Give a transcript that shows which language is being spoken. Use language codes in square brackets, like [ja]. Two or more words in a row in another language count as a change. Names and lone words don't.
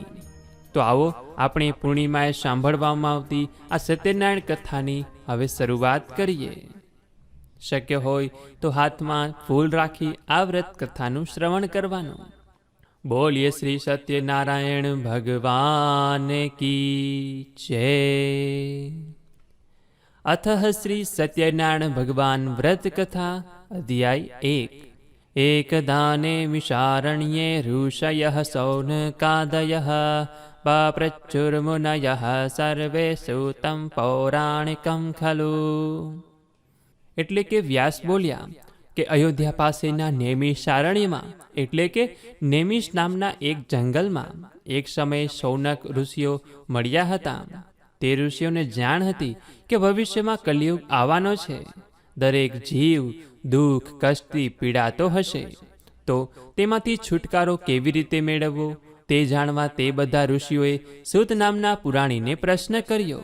[gu] તો આવો આપણે પૂર્ણિમાએ સાંભળવામાં આવતી આ સત્યનારાયણ કથાની હવે શરૂઆત કરીએ। શક્ય હોય તો હાથમાં ફૂલ રાખી આ વ્રત કથાનું શ્રવણ કરવાનું। બોલીએ શ્રી સત્યનારાયણ [hi] भगवान की जय। [sa] अथ श्री सत्यनारायण भगवान व्रत कथा अध्याय 1। एकदाने मिषारण्ये ऋषयः सौनकादयः पप्रचुर्मुनयः सर्वे सूतं पौराणिकं खलु। [gu] એટલે કે વ્યાસ બોલ્યા કે અયોધ્યા પાસેના નેમિષારણ્યમાં એટલે કે નેમિષ નામના એક જંગલમાં એક સમયે સૌનક ઋષિઓ મળ્યા હતા। તે ઋષિઓને જાણ હતી કે ભવિષ્યમાં કલિયુગ આવવાનો છે, દરેક જીવ દુઃખ કષ્ટથી પીડાતો હશે, તો તેમાંથી છુટકારો કેવી રીતે મેળવવો તે જાણવા તે બધા ઋષિઓએ સૂત નામના પુરાણીને પ્રશ્ન કર્યો।